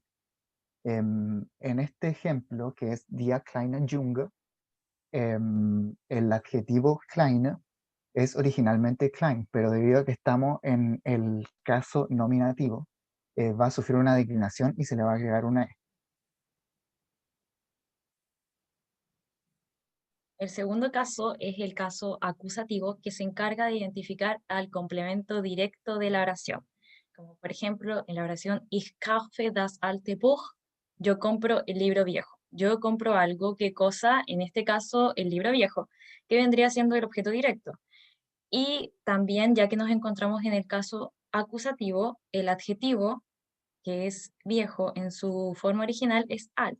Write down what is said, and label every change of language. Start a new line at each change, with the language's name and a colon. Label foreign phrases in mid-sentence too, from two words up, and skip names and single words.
Spanish: En este ejemplo, que es
German: Die kleine Junge,
Spanish: el adjetivo kleine es originalmente klein, pero debido a que estamos en el caso nominativo, va a sufrir una declinación y se le va a agregar una E. El segundo caso es el caso acusativo, que se encarga de identificar al complemento directo de la oración. Como por ejemplo, en la oración
German: Ich kaufe das alte Buch,
Spanish: yo compro el libro viejo. Yo compro algo, ¿qué cosa? En este caso, el libro viejo, que vendría siendo el objeto directo. Y también, ya que nos encontramos en el caso acusativo, el adjetivo, que es viejo en su forma original, es alt.